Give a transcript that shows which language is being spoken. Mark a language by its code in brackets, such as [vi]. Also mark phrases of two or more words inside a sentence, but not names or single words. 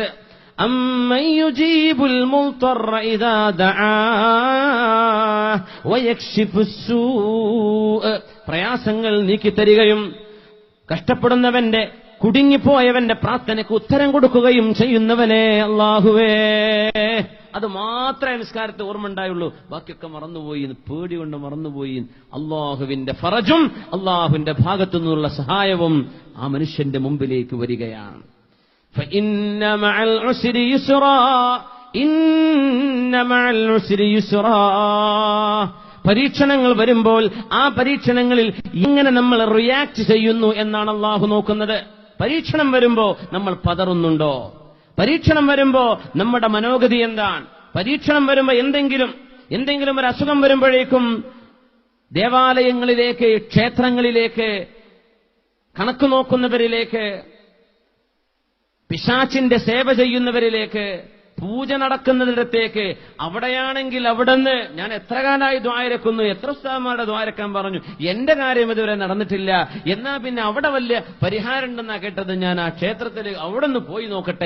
[ar] أمن يجيب المضطر إذا دعا ويكشف السوء, [ml] പ്രയാസങ്ങൾ നീക്കിത്തരികയും കഷ്ടപ്പെടുന്നവന്റെ കുടുങ്ങിപ്പോയവന്റെ പ്രാർത്ഥനയ്ക്ക് ഉത്തരം കൊടുക്കുകയും ചെയ്യുന്നവനെ അല്ലാഹുവേ. അത് മാത്രമേ നിസ്കാരത്തെ ഓർമ്മ ഉണ്ടായുള്ളൂ, ബാക്കിയൊക്കെ മറന്നുപോയി, പേടി കൊണ്ട് മറന്നുപോയി. അള്ളാഹുവിന്റെ ഫറജും അള്ളാഹുവിന്റെ ഭാഗത്തു നിന്നുള്ള സഹായവും ആ മനുഷ്യന്റെ മുമ്പിലേക്ക് വരികയാണ്. [ar] فإن مع العسر يسرا إن مع العسر يسرا. [ml] പരീക്ഷണങ്ങൾ വരുമ്പോൾ ആ പരീക്ഷണങ്ങളിൽ എങ്ങനെ നമ്മൾ റിയാക്ട് ചെയ്യുന്നു എന്നാണ് അള്ളാഹു നോക്കുന്നത്. പരീക്ഷണം വരുമ്പോ നമ്മൾ പതറുന്നുണ്ടോ? പരീക്ഷണം വരുമ്പോ നമ്മുടെ മനോഗതി എന്താണ്? പരീക്ഷണം വരുമ്പോ എന്തെങ്കിലും ഒരു അസുഖം വരുമ്പോഴേക്കും ദേവാലയങ്ങളിലേക്ക്, ക്ഷേത്രങ്ങളിലേക്ക്, കണക്ക് നോക്കുന്നവരിലേക്ക്, പിശാചിന്റെ സേവ ചെയ്യുന്നവരിലേക്ക്, പൂജ നടക്കുന്നതിടത്തേക്ക്, അവിടെയാണെങ്കിൽ അവിടുന്ന് ഞാൻ എത്ര കാലമായി ദ്വാരക്കുന്നു, എത്ര ഉസ്താദന്മാരുടെ ദ്വാരക്കാൻ പറഞ്ഞു, എന്റെ കാര്യം ഇതുവരെ നടന്നിട്ടില്ല, എന്നാ പിന്നെ അവിടെ വലിയ പരിഹാരം ഉണ്ടെന്നാ കേട്ടത്, ഞാൻ ആ ക്ഷേത്രത്തിൽ അവിടെ നിന്ന് പോയി നോക്കട്ടെ.